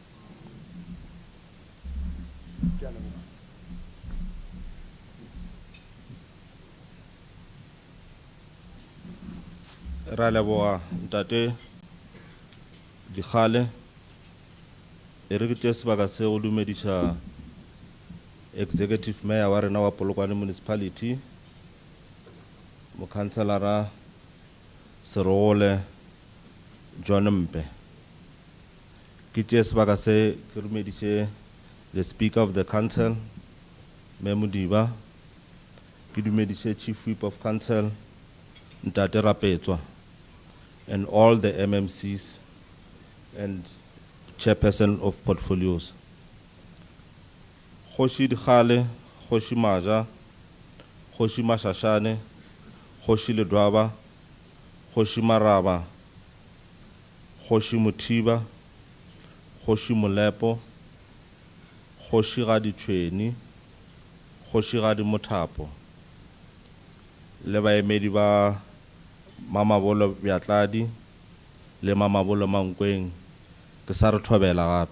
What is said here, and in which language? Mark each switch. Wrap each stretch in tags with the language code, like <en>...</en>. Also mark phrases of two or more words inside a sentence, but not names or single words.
<nso>Ra leboga ntate Dikgale e re ke tšea sebaka se go dumediša</nso> <en>executive mayor</en> <nso>wa rena wa</nso> <en>Polokwane Municipality mokhanselara Serole John Mpe</en> <nso>ke tšea sebaka se ke dumediše</nso> <en>the Speaker of the Council Memudiba</en> <nso>ke dumediše</nso> <en>Chief Whip of Council Ntate Rapetswa and all the MMCs and chairperson of portfolios.</en> <nso>Kgoši Dikgale, Kgoši Maja, Kgoši Mashashane, Kgoši Ledwaba, Kgoši Maraba, Kgoši Muthiba, Kgoši Molepo, Kgoši Gadi Tšhweni, Kgoši Gadi Mothapo, le baemedi ba Mamabolo Bjatladi le Mamabolo Mankweng ke sa re thobela gape.</nso>